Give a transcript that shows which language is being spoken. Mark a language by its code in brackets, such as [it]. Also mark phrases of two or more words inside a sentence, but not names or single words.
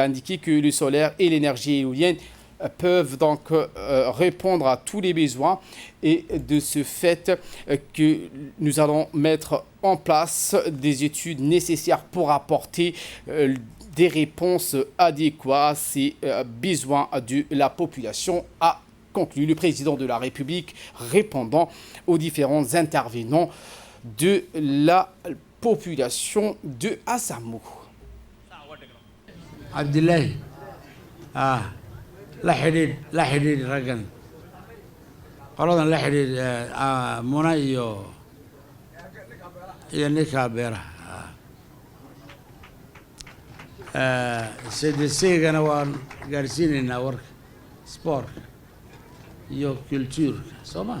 [fr] indiqué que le solaire et l'énergie éolienne peuvent répondre à tous les besoins et de ce fait que nous allons mettre en place des études nécessaires pour apporter des réponses adéquates à ces besoins de la population, a conclu le président de la République, répondant aux différents intervenants de la population de Assamo. [so] Abdoulaye, la xidhiidh raggan qoladan la xiriir Muna iyo ninka beeraha CDC-gana waan gaarsiinaynaa warka sportka iyo culture soo ma